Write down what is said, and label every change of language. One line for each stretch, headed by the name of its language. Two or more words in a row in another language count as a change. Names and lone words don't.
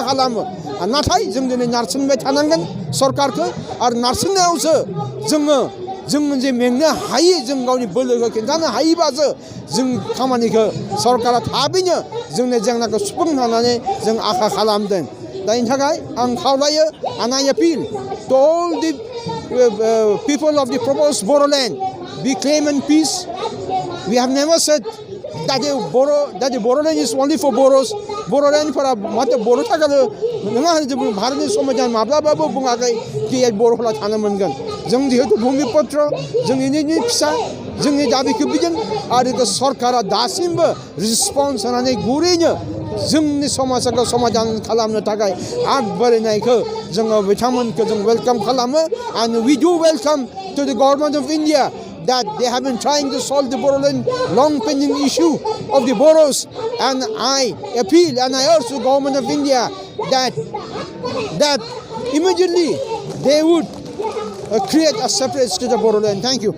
Bodo: खालामो नाथाय जों दिनै नारसिनबाय थानांगोन सरकारखौ आरो नारसिननायावसो जोङो जे मेंनो हायि जों गावनि बोलोखौ खिन्थानो हायोबासो जों खामानिखौ सरकारा थाबैनो जोंनि जेंनाखौ सुफुंनो होननानै जों आखा खालामदों दा बेनि थाखाय आं खावलायो
English: and I appeal to all the people of the proposed Bodoland be claim and peace. We have never said that the Bodoland is only for Boros.
Bodo: Bodoland for मात्र बर' थाखाय नङा होनना भारतनि समाजा माब्लाबाबो बुङाखै कि बर'फोरा थानो मोनगोन जों जिहेतु भूमिपुत्र जोंनि फिसा जोंनि दाबिखौ बिदों आरो सरकारा दासिमबो रिसपन्स होनानै गुरैनो जोंनि समाजखौ समाधान खालामनो थाखाय आग बारायनायखौ जोङो बिथांमोनखौ जों वेलकाम खालामो
English: and we do welcome to the government of India that they have been trying to solve the Bodoland long pending issue of the Boros and I appeal and I urge the government of India that immediately they would create a separate state of Bodoland. Thank you.